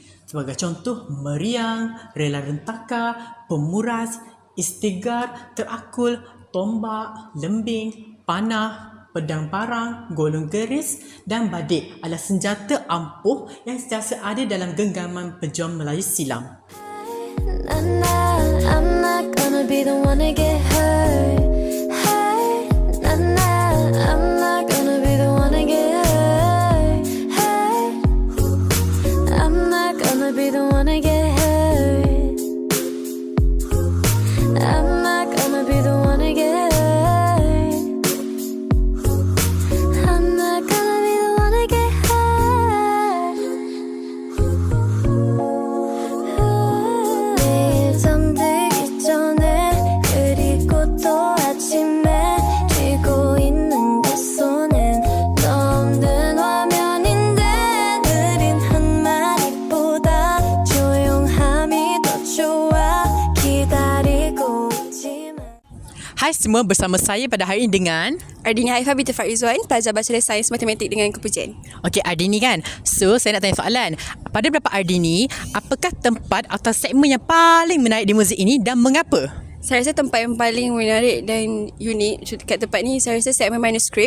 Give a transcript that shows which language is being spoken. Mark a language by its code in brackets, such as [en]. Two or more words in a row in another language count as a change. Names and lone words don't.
[ms] Sebagai contoh, meriang, rela rentaka, pemuras, istigar, terakul, tombak, lembing, panah, pedang parang, golong geris dan badik adalah senjata ampuh yang sentiasa ada dalam genggaman pejuang Melayu silam. [en] I'm not gonna be the one to get hurt. Hey, I'm not gonna be the one to get hurt. Hey, I'm not gonna be the one to get hurt. I'm not gonna be the one to get hurt. I'm not gonna be the one to get hurt. [ko] 내일 잠들기 전에 그리고 또 아침에 쥐고 있는 내 손엔 너 없는 화면인데 느린 한마디보다 조용함이 더 좋아 기다리고 있지만 [ms] Hai semua, bersama saya pada hari ini dengan Ardini Haifah binti Farizwan, pelajar Bachelor Sains Matematik dengan kepujian. Okey, Ardini kan. So, saya nak tanya soalan. Pada pendapat Ardini, apakah tempat atau segmen yang paling menarik di muzik ini dan mengapa? Saya rasa tempat yang paling menarik dan unik kat tempat ni, saya rasa segmen manuskrip.